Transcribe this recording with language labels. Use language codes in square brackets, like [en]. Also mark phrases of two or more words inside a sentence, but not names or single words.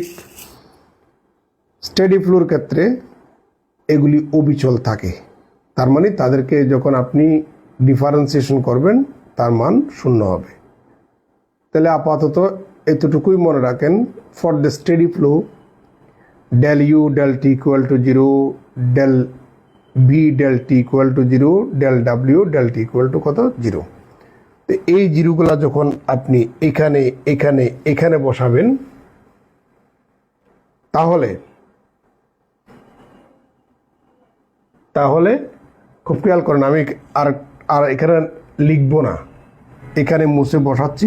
[en] steady flow [bn] ক্ষেত্রে এগুলি অবিচল থাকে। তার মানে তাদেরকে যখন আপনি ডিফারেন্সিয়েশন করবেন তার মান শূন্য হবে। তাহলে আপাতত এতটুকুই মনে রাখেন, [en] for the steady flow del u del t equal to 0, del b del t equal to 0, del w del t equal to কত? 0। [bn] তো এই জিরোগুলা যখন আপনি এখানে এখানে এখানে বসাবেন তাহলে খুব খেয়াল করেন, আমি আর এখানে লিখবো না, এখানে মুছে বসাচ্ছি।